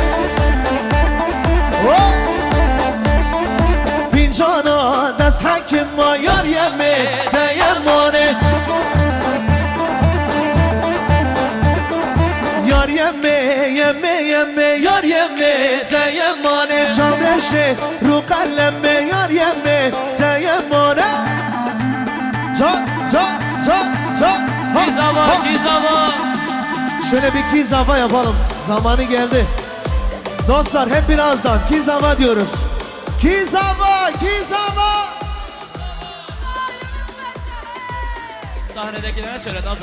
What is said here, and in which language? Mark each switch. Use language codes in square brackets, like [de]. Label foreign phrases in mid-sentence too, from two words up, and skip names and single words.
[zza] Fincana dest hakim ma yar yeme teyemmane Yar yeme yeme yeme yar yeme teyemmane Camreşe rukalleme yar yeme teyemmane Can can can can Kizava kizava. [tr] Şöyle bir kizava yapalım. Zamanı geldi. Dostlar hep birazdan kizava diyoruz. Kizava kizava. Sahnedekilere söyle Nazan.